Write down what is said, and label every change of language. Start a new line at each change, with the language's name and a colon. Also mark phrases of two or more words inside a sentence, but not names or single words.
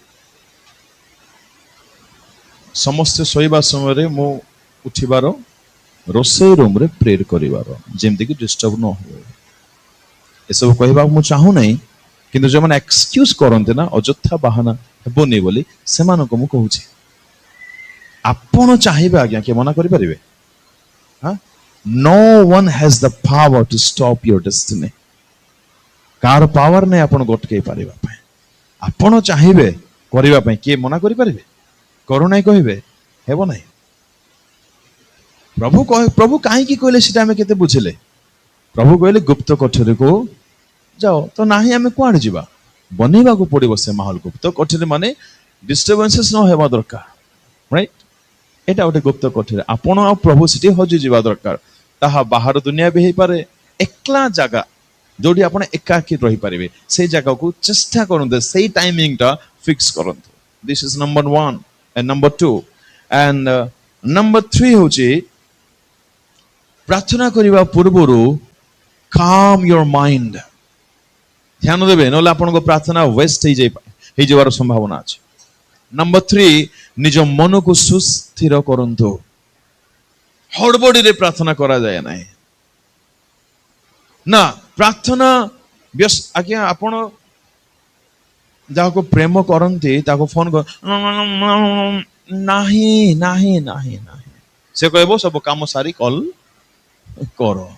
Odia: ସମସ୍ତେ ଶୋଇବା ସମୟରେ ମୁଁ ଉଠିବାର, ରୋଷେଇ ରୁମ୍ରେ ପ୍ରେୟର କରିବାର, ଯେମିତିକି ଡିଷ୍ଟର୍ବ ନ ହୁଏ। ଏସବୁ କହିବାକୁ ମୁଁ ଚାହୁଁନାହିଁ, କିନ୍ତୁ ଯେଉଁମାନେ ଏକ୍ସକ୍ୟୁଜ କରନ୍ତି ନା, ଅଯଥା ବାହାନା ହେବନି ବୋଲି, ସେମାନଙ୍କୁ ମୁଁ କହୁଛି, ଆପଣ ଚାହିଁବେ ଆଜ୍ଞା, କିଏ ମନା କରିପାରିବେ?
English: No one has the power to stop your destiny.
Odia: କାହାର ପାୱାର ନାହିଁ ଆପଣଙ୍କୁ ଅଟକେଇ ପାରିବା ପାଇଁ। ଆପଣ ଚାହିଁବେ କରିବା ପାଇଁ, କିଏ ମନା କରିପାରିବେ? କରୁନାହିଁ କହିବେ, ହେବ ନାହିଁ। ପ୍ରଭୁ କାହିଁକି କହିଲେ ସେଟା ଆମେ କେତେ ବୁଝିଲେ? ପ୍ରଭୁ କହିଲେ ଗୁପ୍ତ କୋଠରୀକୁ ଯାଅ, ତ ନାହିଁ ଆମେ କୁଆଡେ ଯିବା? ବନେଇବାକୁ ପଡିବ ସେ ମାହୋଲ। ଗୁପ୍ତ କୋଠରୀ ମାନେ ଡିଷ୍ଟର୍ବାନ୍ସେସ୍ ନ ହେବା ଦରକାର, ରାଇଟ୍? ଏଟା ଗୋଟେ ଗୁପ୍ତ କୋଠରୀ। ଆପଣ ଆଉ ପ୍ରଭୁ ସେଠି ହଜିଯିବା ଦରକାର। ତାହା ବାହାର ଦୁନିଆ ବି ହେଇପାରେ, ଏକଲା ଜାଗା ଯୋଉଠି ଆପଣ ଏକାକି ରହିପାରିବେ, ସେଇ ଜାଗାକୁ ଚେଷ୍ଟା କରନ୍ତୁ, ସେଇ ଟାଇମିଂଟା ଫିକ୍ସ କରନ୍ତୁ।
English: this is number one and number two, and number three
Odia: ହେଉଛି, ପ୍ରାର୍ଥନା କରିବା ପୂର୍ବରୁ
English: calm your mind,
Odia: ଧ୍ୟାନ ଦେବେ, ନହେଲେ ଆପଣଙ୍କ ପ୍ରାର୍ଥନା ୱେଷ୍ଟ ହେଇଯିବାର ସମ୍ଭାବନା ଅଛି।
English: number three,
Odia: ନିଜ ମନକୁ ସୁସ୍ଥିର କରନ୍ତୁ। ହଡବଡିରେ ପ୍ରାର୍ଥନା କରାଯାଏ ନାହିଁ ନା। ପ୍ରାର୍ଥନା ଆଜ୍ଞା, ଆପଣ ଯାହାକୁ ପ୍ରେମ କରନ୍ତି ତାକୁ ଫୋନ କର, ନାହିଁ ନାହିଁ ନାହିଁ ନାହିଁ, ସେ କହିବ ସବୁ କାମ ସାରି କଲ କର।